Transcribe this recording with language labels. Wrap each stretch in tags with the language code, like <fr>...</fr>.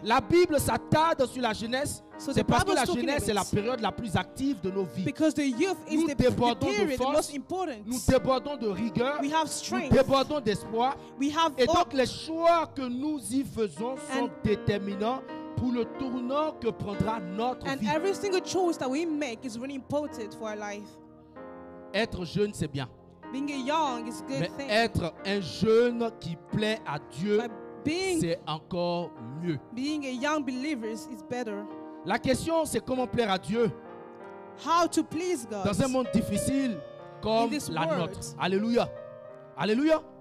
<fr>La Bible s'attarde sur la jeunesse. C'est parce que la jeunesse est la période la plus active de nos vies. Nous débordons de force, nous débordons de rigueur, nous débordons d'espoir. Et donc les choix que nous y faisons sont déterminants pour le tournant que prendra notre vie.</fr> <en>Every single choice that we make is really important for our life.</en> <fr>Être jeune, c'est bien.</fr> <en>Being a young is a good</en> <fr>Mais</fr> <en>thing.</en> <fr>être un jeune qui plaît à Dieu, c'est encore mieux.</fr> <en>Being a young believer is better.</en> <fr>La question, c'est comment plaire à Dieu</fr> <en>How to please God</en> <fr>dans un monde difficile comme la nôtre. Alléluia. Alléluia.</fr>